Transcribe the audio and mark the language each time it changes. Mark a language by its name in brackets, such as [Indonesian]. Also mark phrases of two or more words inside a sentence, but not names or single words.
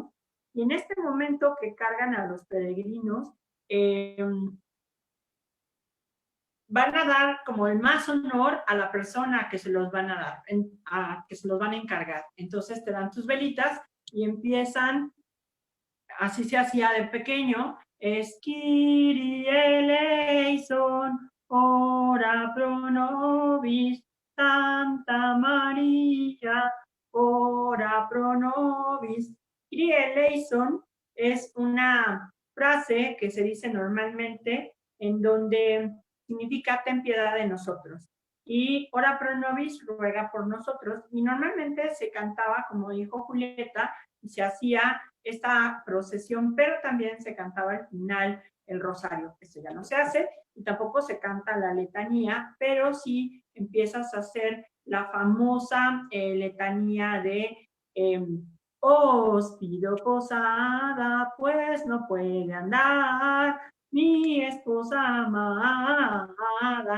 [Spanish] Y en este momento que cargan a los peregrinos, van a dar como el más honor a la persona que se los van a dar, que se los van a encargar. Entonces te dan tus velitas y empiezan, así se hacía de pequeño, es [Greek] Kyrie eleison, [Latin] ora pro nobis, [Spanish] Santa María, [Latin] ora pro nobis. [Greek] Kyrie eleison [Spanish] es una frase que se dice normalmente en donde significa ten piedad de nosotros. Y [Latin] ora pro nobis [Spanish] ruega por nosotros. Y normalmente se cantaba, como dijo Julieta, y se hacía esta procesión, pero también se cantaba al final el rosario. Esto ya no se hace y tampoco se canta la letanía, pero sí empiezas a hacer la famosa letanía de os pido posada, pues no puede andar mi esposa amada.